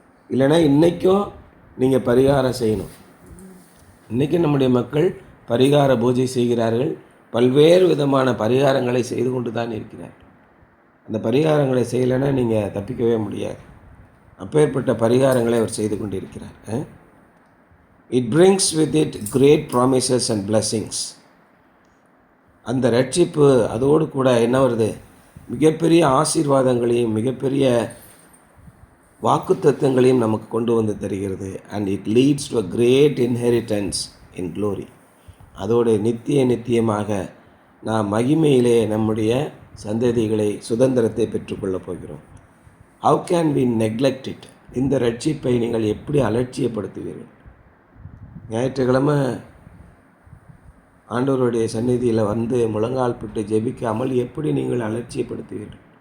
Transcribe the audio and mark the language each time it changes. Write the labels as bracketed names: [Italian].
[Tamil] இல்லைனா இன்றைக்கும் நீங்கள் பரிகாரம் செய்யணும். இன்றைக்கும் நம்முடைய மக்கள் பரிகார பூஜை செய்கிறார்கள். பல்வேறு விதமான பரிகாரங்களை செய்து கொண்டு தான் இருக்கிறார்கள். அந்த பரிகாரங்களை செய்யலைன்னா நீங்கள் தப்பிக்கவே முடியாது. அப்பேற்பட்ட பரிகாரங்களை அவர் செய்து கொண்டு இருக்கிறார். [English] It brings with it great promises and blessings. [Tamil] அந்த ரட்சிப்பு அதோடு கூட என்ன வருது? மிகப்பெரிய ஆசீர்வாதங்களையும் மிகப்பெரிய வாக்குத்தத்தங்களையும் நமக்கு கொண்டு வந்து தருகிறது. [English] And it leads to a great inheritance in glory. [Tamil] அதோடு நித்தியமாக நாம் மகிமையிலே நம்முடைய சந்ததிகளை சுதந்திரத்தை பெற்றுக்கொள்ளப் போகிறோம். [English] How can we neglect it? [Tamil] இந்த ரட்சிப்பை நீங்கள் எப்படி அலட்சியப்படுத்துவீர்கள்? ஞாயிற்றுக்கிழமை ஆண்டவருடைய சந்நிதியில் வந்து முழங்கால் பிட்டு ஜெபிக்காமல் எப்படி நீங்கள் அலட்சியப்படுத்துவீர்கள்?